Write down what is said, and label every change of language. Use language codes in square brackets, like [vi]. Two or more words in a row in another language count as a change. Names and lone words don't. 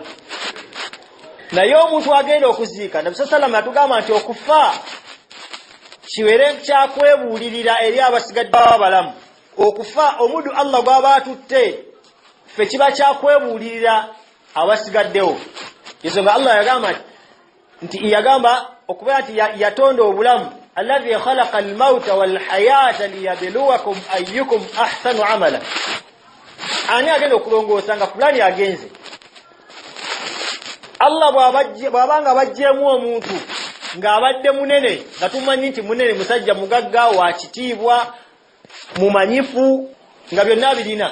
[lg] Naye omuntu agenda okuziika, Nabi sallallahu yatugamba nti okufa kiwere kyakwebuulirira eri abasigadde abalamu. Okufa omuddu Allah gw'aba atutte ffe kiba kyakwebuulirira abasigaddewo. Ensonga Allah yagamba yagamba okubeera nti yatonda obulamu, [ar] الذي خلق الموت والحياة ليبلوكم أيكم أحسن عملا. [lg] Ani agenda okulongoosa nga fulani agenze? Allah bw'abanga bajjeemu omuntu ng'abadde munene, nga tumanyi nti munene, musajja mugagga, wa kitiibwa, mumanyifu, nga byonna birina.